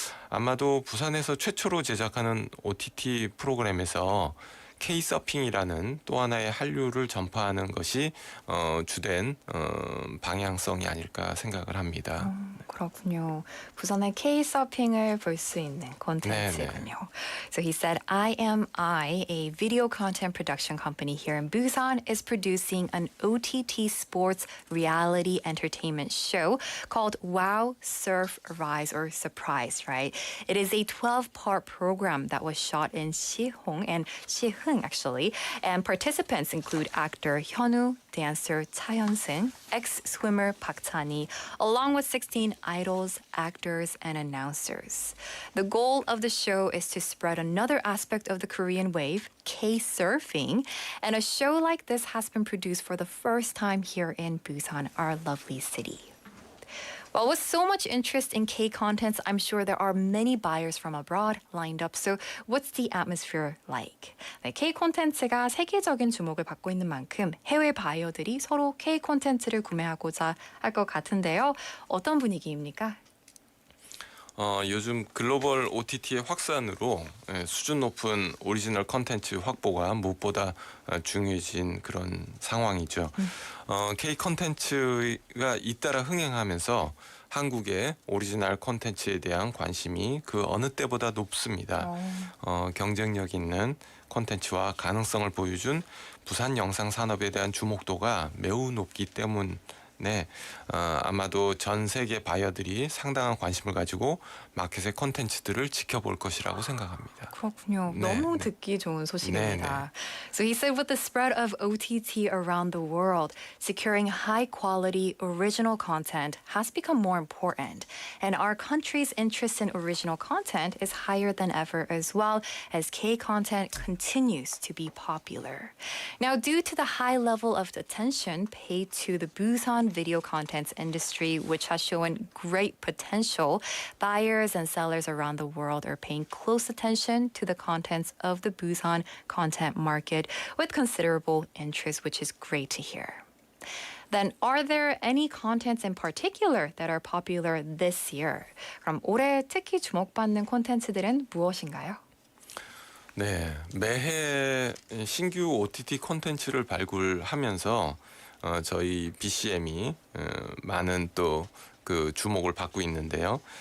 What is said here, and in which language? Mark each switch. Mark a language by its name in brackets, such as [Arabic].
[Korean] 아마도 부산에서 최초로 제작하는 OTT 프로그램에서 K-서핑이라는 또 하나의 한류를 전파하는 것이 주된 방향성이 아닐까 생각을 합니다. 그렇군요. 부산의 K-서핑을 볼 수 있는 콘텐츠군요. [English] So he said, IMI, a video content production company here in Busan, is producing an OTT sports reality entertainment show called Wow Surf Rise or Surprise, right? It is a 12-part program that was shot in Sihong and Sihung, actually, and participants include actor Hyunwoo, dancer Cha Hyun-sung, ex-swimmer Park Chan-hee, along with 16 idols, actors, and announcers. The goal of the show is to spread another aspect of the Korean wave, K-surfing, and a show like this has been produced for the first time here in Busan, our lovely city. Well, with so much interest in K-contents, I'm sure there are many buyers from abroad lined up. So what's the atmosphere like? [Korean] 네, K-콘텐츠가 세계적인 주목을 받고 있는 만큼 해외 바이어들이 서로 K-콘텐츠를 구매하고자 할 것 같은데요. 어떤 분위기입니까? 요즘 글로벌 OTT의 확산으로 수준 높은 오리지널 컨텐츠 확보가 무엇보다 중요해진 그런 상황이죠. K 컨텐츠가 잇따라 흥행하면서 한국의 오리지널 컨텐츠에 대한 관심이 그 어느 때보다 높습니다. 경쟁력 있는 콘텐츠와 가능성을 보여준 부산 영상 산업에 대한 주목도가 매우 높기 때문에 아마도 전 세계 바이어들이 상당한 관심을 가지고 마켓의 콘텐츠들을 지켜볼 것이라고 생각합니다. 그렇군요. 네, 너무 네. 듣기 좋은 소식입니다. 네, [English] So he said with the spread of OTT around the world, securing high quality original content has become more important. And our country's interest in original content is higher than ever as well as K-content continues to be popular. Now, due to the high level of attention paid to the Busan Korean video contents industry, which has shown great potential. Buyers and sellers around the world are paying close attention to the contents of the Busan content market with considerable interest, which is great to hear. Then, are there any contents in particular that are popular this year? [Korean] 그럼 올해 특히 주목받는 콘텐츠들은 무엇인가요? 네, 매해 신규 OTT 콘텐츠를 발굴하면서 저희 BCM이 많은 또 그 주목을 받고 있는데요.